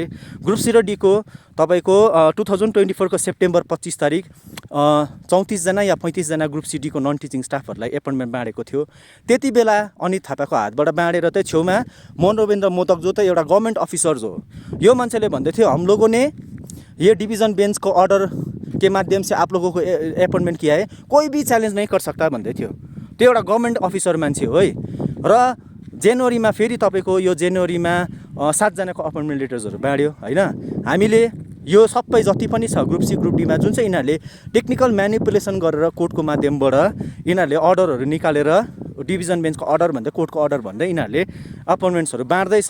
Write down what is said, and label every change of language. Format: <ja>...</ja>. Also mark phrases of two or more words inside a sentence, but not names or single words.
<en>group C</en> <ne>र डीको तपाईँको 2024 को सेप्टेम्बर 25 तारिक 34 जना या 35 जना</ne> <en>group C D non teaching staff</en> <ne>एपोइन्टमेन्ट बाँडेको थियो। त्यति बेला अनित थापाको हातबाट बाँडेर चाहिँ छेउमा मनोवेन्द्र मोदक जो त एउटा</ne> <en>government officers</en> <ne>हो, यो मान्छेले भन्दै थियो</ne> <hi>हम लोगों ने ये डिवीजन बेंच को ऑर्डर के माध्यम से आप लोगों को अपॉइंटमेंट किया है, कोई भी चैलेंज नहीं कर सकता</hi> <ne>भन्दै थियो। त्यो एउटा</ne> <en>government officer</en> <ne>मान्छे हो है। र जनवरीमा फेरि तपाईँको यो जनवरीमा 7 जनाको</ne> <en>appointment letters</en> <ne>बाँड्यो होइन। हामीले यो सबै जति पनि छ</ne> <en>group C group D</en> <ne>जुन चाहिँ यिनीहरूले</ne> <en>technical manipulation</en> <ne>गरेर कोर्टको माध्यमबाट यिनीहरूले अर्डरहरू निकालेर,</ne> <en>division bench</en> <ne>अर्डर भन्दै कोर्टको अर्डर भन्दै यिनीहरूले अपॉइन्टमेन्ट्सहरू बाँड्दैछ।</ne>